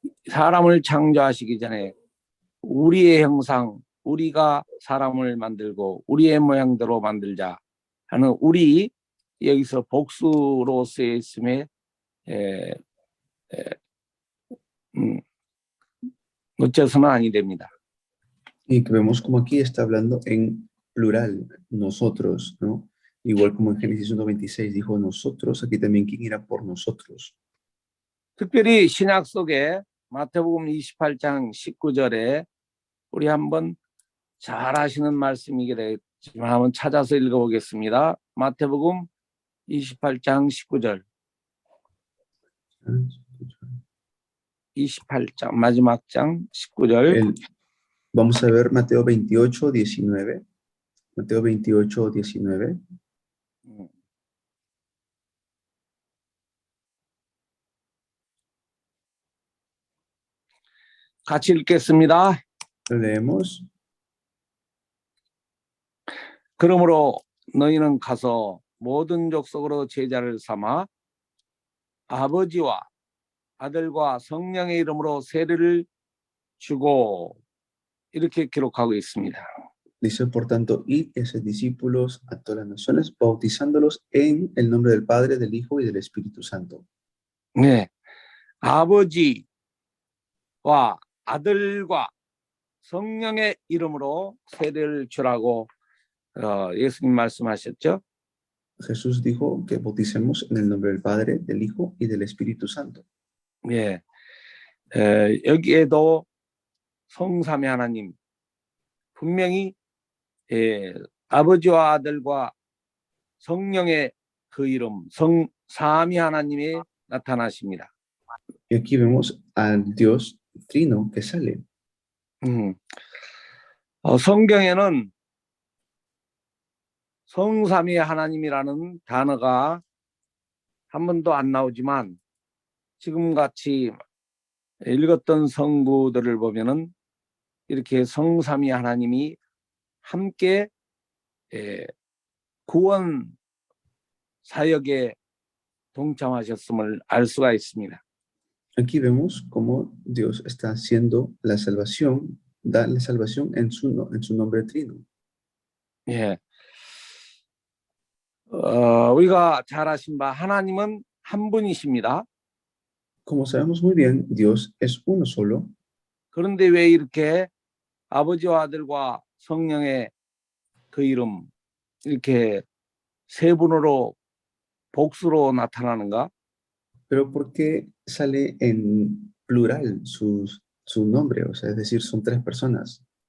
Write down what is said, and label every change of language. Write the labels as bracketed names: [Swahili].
[Korean] 사람을 창조하시기 전에 우리의 형상, 우리가 사람을 만들고 우리의 모양대로 만들자 하는 우리 여기서 복수로 쓰여 있음에 어째서는 아니 됩니다. [Spanish] Y que vemos como aquí está hablando en plural, nosotros, ¿no? Igual como en Génesis 1:26 dijo nosotros, aquí también quién irá por nosotros. [Korean] 특별히 신약 속에 마태복음 28장 19절에 우리 한번 잘 아시는 말씀이게 되겠지만 한번 찾아서 읽어보겠습니다. 마태복음 28장 19절. 28장 마지막 장 19절. [Spanish] Vamos a ver Mateo 28, 19. Mateo 28, 19. [Korean] 같이 읽겠습니다. [Spanish] Leemos. [Korean] 그러므로 너희는 가서 모든 족속으로 제자를 삼아 아버지와 아들과 성령의 이름으로 세례를 주고, 이렇게 기록하고 있습니다. [Spanish] Dice, por tanto, id y haced discípulos a todas las naciones, bautizándolos en el nombre del Padre, del Hijo y del Espíritu Santo. [Korean] 네, 아버지와 아들과 성령의 이름으로 세례를 주라고 예수님 말씀하셨죠. [Spanish] Jesús dijo que bauticemos en el nombre del Padre, del Hijo y del Espíritu Santo. [Korean] 예, 여기에도 성삼위 하나님 분명히 아버지와 아들과 성령의 그 이름 성삼위 하나님이 나타나십니다. [Spanish] Y aquí vemos al Dios Trino que sale. [Korean] 성경에는 성삼위 하나님이라는 단어가 한 번도 안 나오지만 지금 같이 읽었던 성구들을 보면은 이렇게 성삼위 하나님이 함께 구원 사역에 동참하셨음을 알 수가 있습니다. [Spanish] Aquí vemos cómo Dios está haciendo la salvación, da la salvación en su nombre Trino. [Korean] 예, 우리가 잘 아신 바 하나님은 한 분이십니다. [Spanish] Como sabemos muy bien, Dios es uno solo. [Korean] 그런데 왜 이렇게 아버지와 아들과 성령의 그 이름 이렇게 세 분으로 복수로 나타나는가? [Spanish] Pero ¿por qué sale en plural su nombre? O sea, es decir, son tres personas.